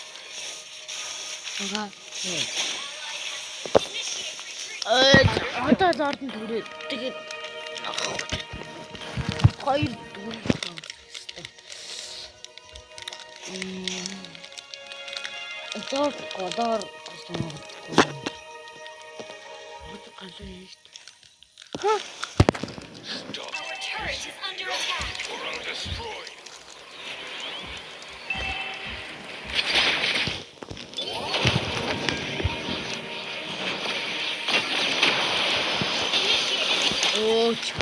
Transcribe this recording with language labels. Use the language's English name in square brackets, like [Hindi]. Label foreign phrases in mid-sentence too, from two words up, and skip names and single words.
[Mongolian] Ага. Одоо лорд нь түрээ. Тэгээд хоёр дөрөв. Доор голоор гэсэн юм. [English] Stop Our turret is under attack. or I'll destroy. [Mongolian] Оо чаа.